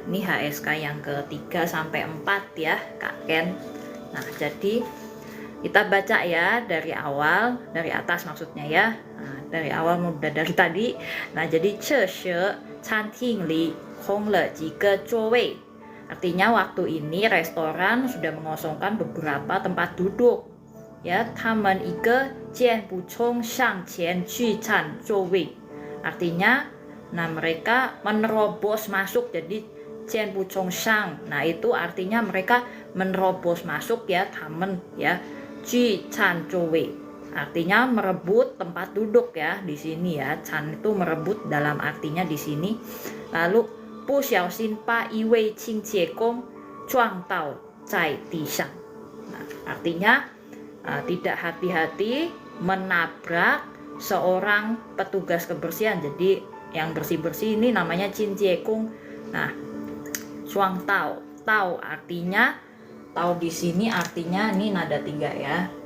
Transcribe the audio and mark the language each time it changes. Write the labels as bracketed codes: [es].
[id] Ini HSK yang ketiga sampai 4 ya Kak Ken. Nah, jadi kita baca ya dari awal, dari atas maksudnya ya. Nah, dari awal mudah dari tadi. Nah, jadi [zh] 这时餐厅里空了几个座位. [id] Artinya waktu ini restoran sudah mengosongkan beberapa tempat duduk. [zh] Ya, 他们一个箭步冲上前去占座位. [id] Artinya nah mereka menerobos masuk, jadi [zh] 箭步冲上. [id] Nah, itu artinya mereka menerobos masuk ya, 他们 ya. [zh] 去占座位 [id] artinya merebut tempat duduk ya di sini ya. Chan itu merebut dalam artinya di sini. [zh] Lalu 不小心把一位清洁工撞倒在地上. [id] Nah, artinya tidak hati-hati menabrak seorang petugas kebersihan. Jadi yang bersih-bersih ini namanya 清洁工. Nah, 撞倒 tau artinya tahu di sini artinya ini nada 3 ya.